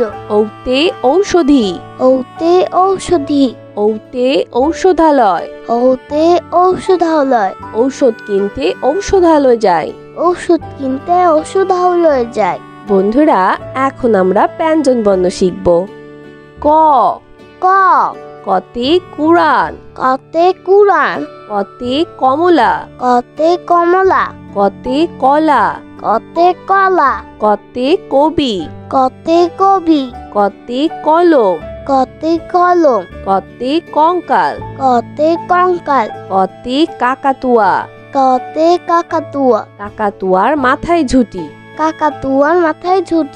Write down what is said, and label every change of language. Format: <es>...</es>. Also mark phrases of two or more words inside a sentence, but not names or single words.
<bn>ওতে ঔষধি। ওতে ঔষধি। ওতে ঔষধালয়। ওতে ঔষধালয়। ঔষধ কিনতে ঔষধালয় যায়। ওষুধ কিনতে ঔষধালয়ে যায়। বন্ধুরা, এখন আমরা ব্যঞ্জন বর্ণ শিখব। ক। ক। কতে কুরান। কতে কুরান। কতে কমলা। কতে কমলা। কতে কলা। কতে কলা। কতে কবি। কতে কবি। কতে কলম। কতে কলম। কতে কঙ্কাল। কতে কঙ্কাল। কতে কাকাতুয়া। কতে কাকাতুয়া। কাকাতুয়ার মাথায় ঝুঁটি। কাকাতুয়ার মাথায় ঝুঁটি।</bn>